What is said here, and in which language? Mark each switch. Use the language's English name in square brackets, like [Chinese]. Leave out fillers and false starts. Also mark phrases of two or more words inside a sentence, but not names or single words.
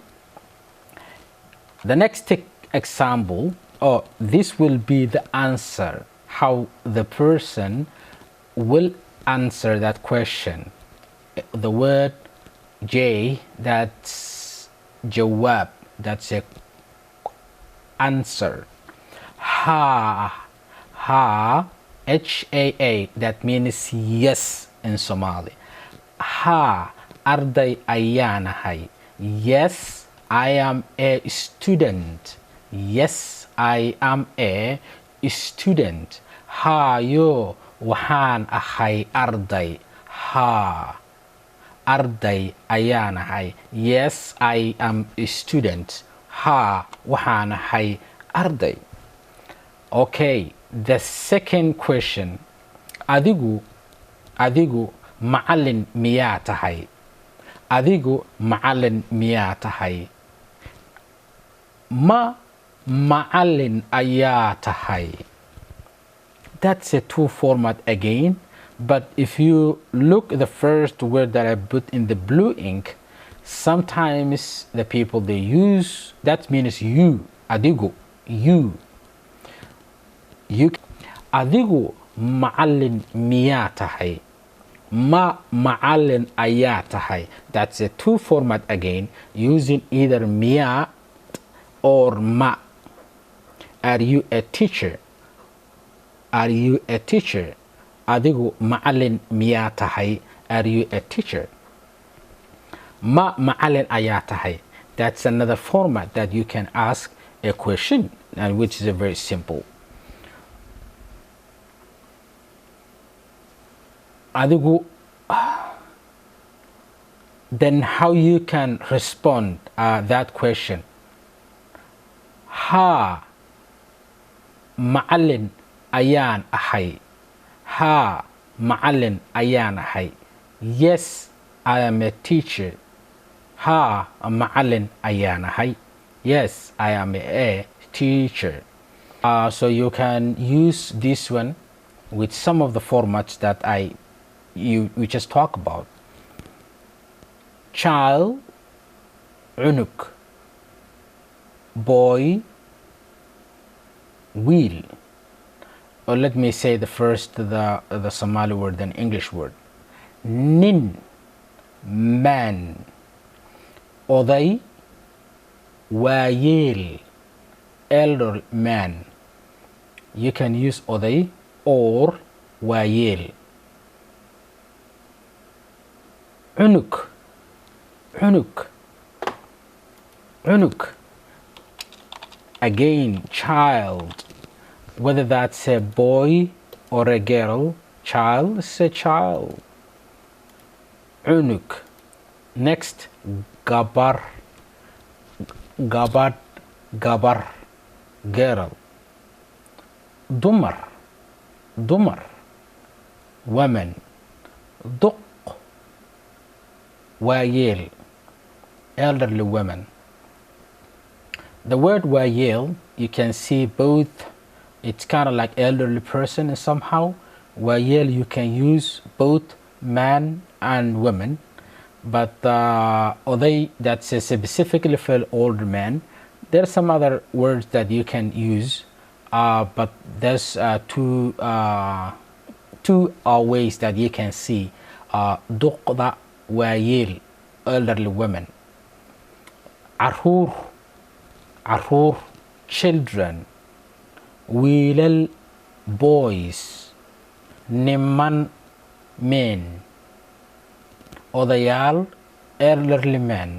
[English] The next example, this will be the answer, how the person will answer that question. The word J, that's jawab, that's a answer. Ha, H-A-A, that means yes in Somali. [Somali] Ha, arday ayaan ahay. [English] Yes, I am a student. Yes, I am a student. [Somali] Ha, yo, waxaan ahay arday. Ha, arday ayaan ahay. [English] Yes, I am a student. [Somali] Ha, waxaan ahay arday. [English] Okay, the second question. [Somali] Adigu macallin miyaa tahay? Adigu macallin miyaa tahay? Ma macallin ayaa tahay. [English] That's a two format again, but if you look at the first word that I put in the blue ink, sometimes the people they use, that means you. Adigu, you. [Somali] Adigu macallin miyaa tahay? Ma macallin ayaa tahay. [English] That's a two format again, using either miyaad or ma. Are you a teacher? Are you a teacher? [Somali] Adigu macallin miyaa tahay? [English] Are you a teacher? [Somali] Ma macallin ayaa tahay. [English] That's another format that you can ask a question, and which is a very simple. Adigu, then how you can respond that question? [Somali] Ha, macallin ayaan ahay. Ha, macallin ayaan ahay. [English] Yes, I am a teacher. [Somali] Ha, macallin ayaan ahay. [English] Yes, I am a teacher. So you can use this one with some of the formats that we just talk about. Child, unuk. Boy, wheel. Or let me say the Somali word, then English word. Nin, man. [Somali] Oday, waayeel, [English] elder man. You can use oday or waayeel. [Somali] Unuk, unuk, unuk. [English] Again, child. Whether that's a boy or a girl, child is a child. Unuk. Next, [Somali] gabar, gabar, gabar, girl. Dumar, dumar, woman. Duq, waayeel, [English] elderly women. The word waayeel, you can see both. It's kind of like elderly person somehow. Waayeel, you can use both man and women, but oday, that's specifically for older men. There are some other words that you can use, but there's two ways that you can see [Somali] duqda waayeel, [English] elderly women. [Somali] Caruur, caruur, children. [English] Wiilal, boys. Niman, men. Odayaal, elderly men.